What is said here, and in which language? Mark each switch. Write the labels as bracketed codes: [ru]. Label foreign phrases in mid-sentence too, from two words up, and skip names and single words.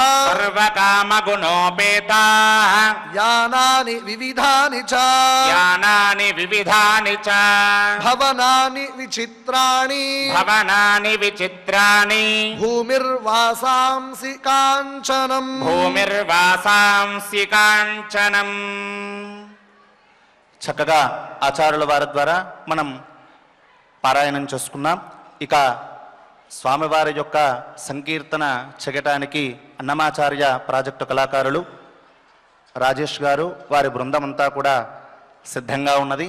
[sa] सर्वकामगुणोपेताः यानानि विविधानि च यानानि विविधानि च भवनानि विचित्राणि भवनानि विचित्राणि भूमिर्वासांसि काञ्चनम् భూమిర్వాసాంసి కాంచనం. [te] చక్కగా ఆచార్యుల వారి ద్వారా మనం పారాయణం చేసుకున్నాం. ఇక స్వామివారి యొక్క సంకీర్తన చెగటానికి అన్నమాచార్య ప్రాజెక్టు కళాకారులు రాజేష్ గారు వారి బృందం అంతా కూడా సిద్ధంగా ఉన్నది.